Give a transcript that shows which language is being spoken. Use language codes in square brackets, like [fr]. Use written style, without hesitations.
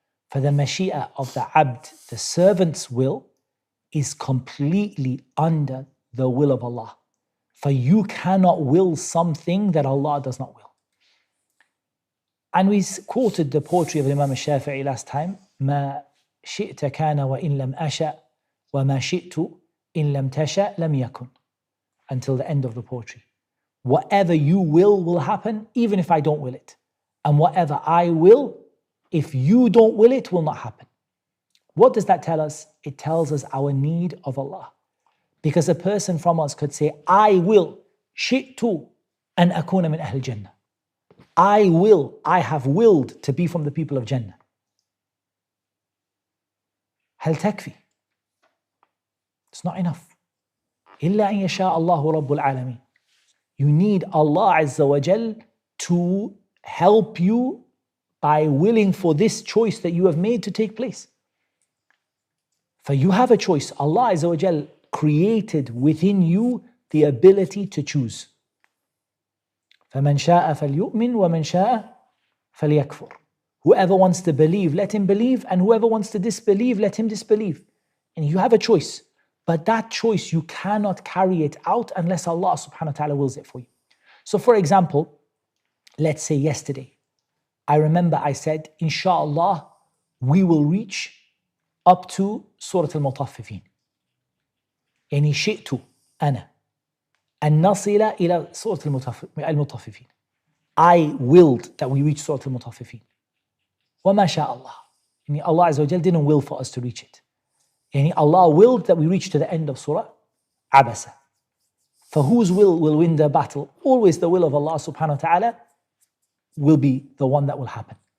[en] For the mashi'ah of the abd, the servant's will, is completely under the will of Allah. For you cannot will something that Allah does not will. And we quoted the poetry of Imam Ash-Shafi'i last time. [ar] ما شئت كان وإن لم أشأ وما شئت إن لم تشأ لم يكن. [en] Until the end of the poetry. Whatever you will happen, even if I don't will it. And whatever I will, if you don't will it, will not happen. What does that tell us? It tells us our need of Allah. Because a person from us could say, I will, [ar] شئت أن أكون من أهل الجنة. [en] I have willed to be from the people of Jannah. [ar] هل تكفي? [en] It's not enough. [ar] إلا أن يشاء الله رب العالمين. [en] You need Allah Azza wa Jal to help you by willing for this choice that you have made to take place. For you have a choice. Allah Azza wa Jal created within you the ability to choose. [ar] فَمَنْ شَاءَ فَلْيُؤْمِنْ وَمَنْ شَاءَ فَلْيَكْفُرْ. [en] Whoever wants to believe, let him believe, and whoever wants to disbelieve, let him disbelieve. And you have a choice. But that choice, you cannot carry it out unless Allah subhanahu wa ta'ala wills it for you. So for example, let's say yesterday, I remember I said, inshallah, we will reach up to Surah Al-Mutaffifin. [ar] يعني شئت أنا أن نصل إلى سورة المطففين. [en] I willed that we reach Surah Al-Mutaffifin. [ar] وما شاء الله. [en] Yani Allah Azza wa Jal didn't will for us to reach it. Yani Allah willed that we reach to the end of Surah Abasa. For whose will win the battle? Always the will of Allah subhanahu wa ta'ala will be the one that will happen.